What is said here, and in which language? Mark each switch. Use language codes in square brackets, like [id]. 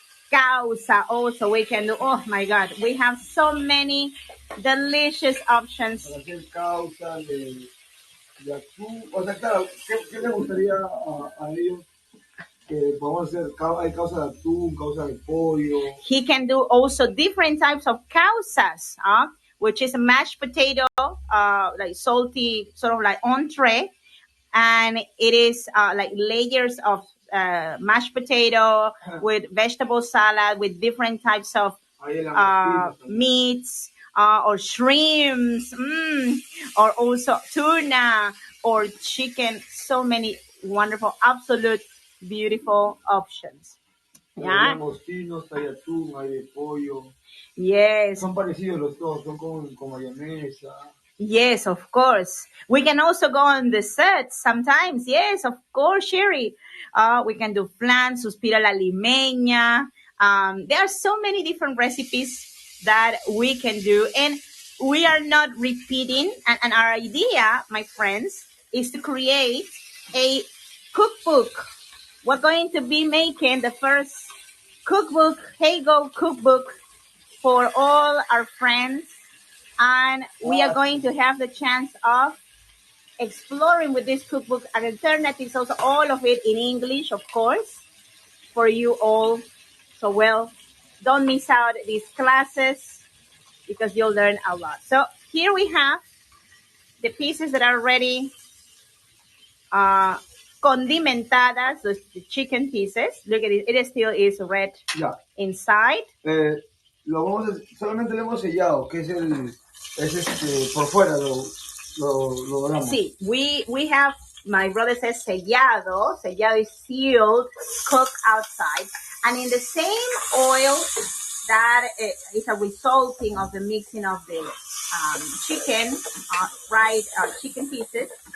[en] Causa also we can do. Oh my God, we have so many delicious options. [es] Para hacer causa de atún. O sea, claro, ¿qué les gustaría a ellos? Que podemos hacer, hay causa de atún, causa de pollo. [en] He can do also different types of causas, which is a mashed potato, like salty, sort of like entree. And it is like layers of mashed potato with vegetable salad with different types of meats or shrimps, or also tuna or chicken. So many wonderful, absolute beautiful options. [es] Hay langostinos, hay atún, hay de pollo. [en] Yes. [es] Son parecidos los dos, son con mayonesa. [en] Yes, of course. We can also go on the set sometimes. Yes, of course, Sherry. We can do flan, suspira la limeña. There are so many different recipes that we can do. And we are not repeating. And our idea, my friends, is to create a cookbook. We're going to be making the first cookbook, Heygo cookbook, for all our friends. And we are going to have the chance of exploring with this cookbook and alternatives, also all of it in English, of course, for you all. So, well, don't miss out these classes because you'll learn a lot. So here we have the pieces that are ready, condimentadas, the chicken pieces. Look at it, it still is red inside. [es] Lo vamos a, solamente lo hemos sellado, que es por fuera lo doramos. [en] Sí, we have, my brother says sellado. Sellado is sealed, cooked outside. And in the same oil that is a resulting of the mixing of the chicken, fried chicken pieces.